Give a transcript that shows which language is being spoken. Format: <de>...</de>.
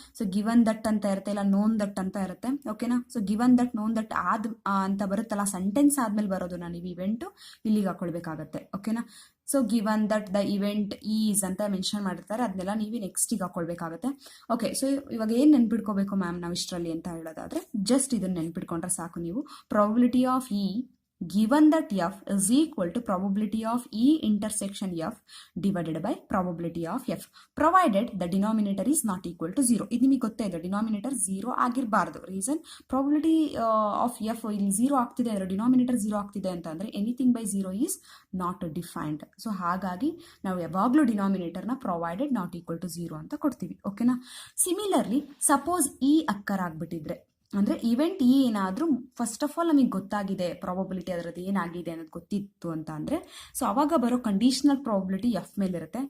<kn>So given that ಅಂತ ಇರುತ್ತೆ, ಇಲ್ಲ ನೋನ್ ದಟ್ ಅಂತ ಇರುತ್ತೆ, ಓಕೆನಾ. So given that non that ಅಂತ ಬರುತ್ತಲ್ಲ, ಸೆಂಟೆನ್ಸ್ ಆದ್ಮೇಲೆ ಬರೋದು ನೀವು ಇವೆಂಟು ಇಲ್ಲಿಗೆ ಹಾಕೊಳ್ಬೇಕಾಗತ್ತೆ, ಓಕೆನಾ. So</kn> <en>given that the event is</en> <kn>ಅಂತ ಮೆನ್ಷನ್ ಮಾಡಿರ್ತಾರೆ, ಅದನ್ನೆಲ್ಲ ನೀವು ನೆಕ್ಸ್ಟಿಗೆ ಹಾಕೊಳ್ಬೇಕಾಗತ್ತೆ. ಓಕೆ, ಸೊ ಇವಾಗ ಏನು ನೆನ್ಪಿಟ್ಕೋಬೇಕು ಮ್ಯಾಮ್ ನಾವು ಇಷ್ಟರಲ್ಲಿ ಅಂತ ಹೇಳೋದಾದ್ರೆ, ಜಸ್ಟ್ ಇದನ್ನು ನೆನ್ಪಿಟ್ಕೊಂಡ್ರೆ ಸಾಕು ನೀವು.</kn> <en>Probability of E given that f is equal to probability of E intersection f divided by probability of f provided the denominator is not equal to 0.</en> <kn>ಇದು ನಿಮಗೆ ಗೊತ್ತೇ ಇದೆ, denominator 0 ಆಗಿರಬಾರ್ದು. Reason, probability of F ಇಲ್ಲಿ 0 ಆಗ್ತಿದೆ ಅಂದರೆ denominator 0 ಆಗ್ತಿದೆ ಅಂತ ಅಂದರೆ</kn> <en>Anything by 0 is not defined.</en> <kn>So ಹಾಗಾಗಿ ನಾವು ಯಾವಾಗಲೂ ಡಿನಾಮಿನೇಟರ್ನ</kn> <en>provided not equal to 0</en> <kn>ಅಂತ ಕೊಡ್ತೀವಿ, ಓಕೆನಾ. ಸಿಮಿಲರ್ಲಿ ಸಪೋಸ್ ಇ ಅಕ್ಕರ್ ಆಗಿಬಿಟ್ಟಿದ್ರೆ, ಅಂದರೆ ಇವೆಂಟ್ ಇ ಏನಾದರೂ ಫಸ್ಟ್ ಆಫ್ ಆಲ್ ನಮಗೆ ಗೊತ್ತಾಗಿದೆ ಪ್ರಾಬಬಿಲಿಟಿ ಅದರದ್ದು ಏನಾಗಿದೆ ಅನ್ನೋದು ಗೊತ್ತಿತ್ತು ಅಂತ ಅಂದರೆ, ಸೊ ಅವಾಗ ಬರೋ ಕಂಡೀಷನಲ್ ಪ್ರಾಬಬಿಲಿಟಿ ಎಫ್ ಮೇಲಿರುತ್ತೆ.</kn>